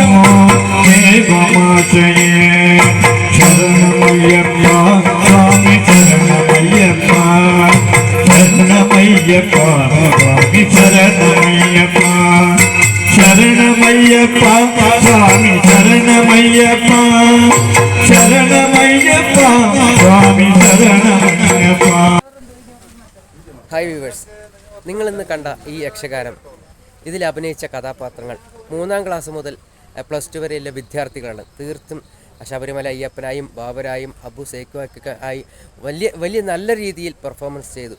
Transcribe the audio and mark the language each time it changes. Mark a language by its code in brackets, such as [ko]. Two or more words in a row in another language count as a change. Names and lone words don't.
[kn] ದೇವಮೋಚಯೇ ಶರಣಮಯ್ಯಪ್ಪ ಸ್ವಾಮಿ ಶರಣಮಯ್ಯಪ್ಪ ಶರಣಮಯ್ಯಪ್ಪ ಸ್ವಾಮಿ ಶರಣಮಯ್ಯಪ್ಪ ಶರಣಮಯ್ಯಪ್ಪ ಸ್ವಾಮಿ ಶರಣಮಯ್ಯಪ್ಪ ಶರಣಮಯ್ಯಪ್ಪ [ml] സ്വാമി ശരണമയ്യപ്പ. ഹായ് വ്യൂവേഴ്സ്, നിങ്ങളിന്ന് കണ്ട ഈ യക്ഷഗാനം, ഇതിൽ അഭിനയിച്ച കഥാപാത്രങ്ങൾ 3ാം ക്ലാസ് മുതൽ +2 വരെയുള്ള വിദ്യാർത്ഥികളാണ്. തീർത്തും ശബരിമല അയ്യപ്പനായും ബാബരായും അബു സേക്കുവൊക്കെ ആയി വലിയ നല്ല രീതിയിൽ പെർഫോമൻസ് ചെയ്തു.